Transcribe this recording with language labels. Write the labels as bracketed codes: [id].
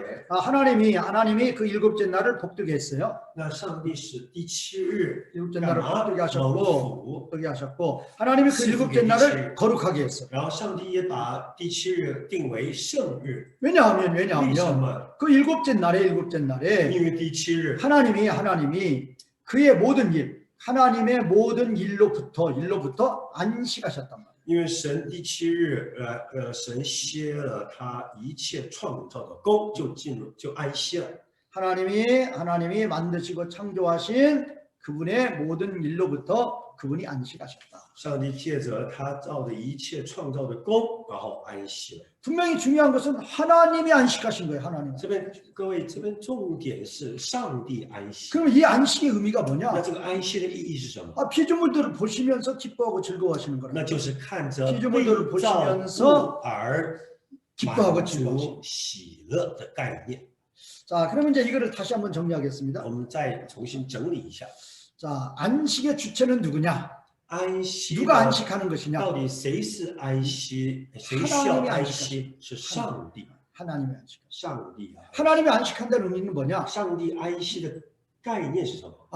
[ko] 하나님이 그 일곱째 날을 복되게 했어요. [zh] 那上帝使第7日 [ko] 일곱째 [zh] 干 [ko] 날을 [zh] 嘛？ [ko] 복되게 [zh] 蒙 [ko] 하셨고 [zh] 福。 [ko] 복되게 하셨고 하나님이 그 일곱째 날을 거룩하게 했어요. [zh] 然后上帝也把第7日定为圣日。 [ko] 왜냐하면 [zh] 为什么？ [ko] 그 일곱째 날에 [zh] 因为第7日 [ko] 하나님이 그의 모든 일 하나님의 모든 일로부터 안식하셨단 말이에요. [zh] 因为神第7日，神歇了他一切创造的功，就安息了。 [ko] 하나님이 만드시고 창조하신 그분의 모든 일로부터 그분이 안식하셨다. [zh] 上帝借着他造的一切创造的功，然后安息了。 [ko] 분명히 중요한 것은 하나님이 안식하신 거예요. 하나님. [zh] 这边各位，这边重点是上帝安息。 [ko] 그럼 이 안식의 의미가 [zh] 那 [ko] 뭐냐? [zh] 这个安息的意义是什么？ [ko] 피조물들을 보시면서 기뻐하고 즐거워하시는 거라. [zh] 那就是看着 [ko] 피조물들을 [zh] 被造 [ko] 보시면서 [zh] 物而 [ko] 기뻐하고 [zh] 满 [ko] 즐거워하시. [zh] 足喜乐的概念。 [ko] 자, 그러면 이제 이거를 다시 한번 정리하겠습니다. [zh] 我们再重新整理一下， [ko] 자, 안식의 주체는 누구냐? [zh] 安息 [ko] 누가 [zh] 的 [ko] 안식하는 것이냐? [zh] 到底谁是安息？谁需要安息？是上帝， [ko] 하나님이 안식. [zh] 上帝啊！ [ko] 하나님이 안식한다는 의미는 뭐냐? [zh] 上帝安息的概念是什么？